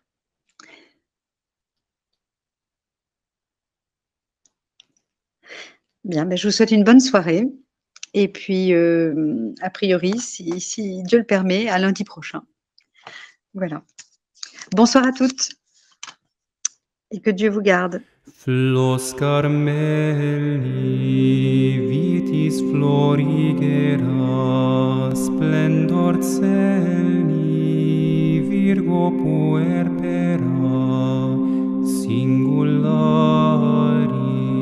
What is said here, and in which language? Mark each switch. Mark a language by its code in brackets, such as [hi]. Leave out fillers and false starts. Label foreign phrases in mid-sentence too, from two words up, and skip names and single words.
[fr] Bien, je vous souhaite une bonne soirée. Et puis, a priori, si Dieu le permet, à lundi prochain. Voilà. Bonsoir à toutes. Et que Dieu vous garde. [la] Flos Carmeli, vitis florigera, splendor celi, Virgo puerpera singulari.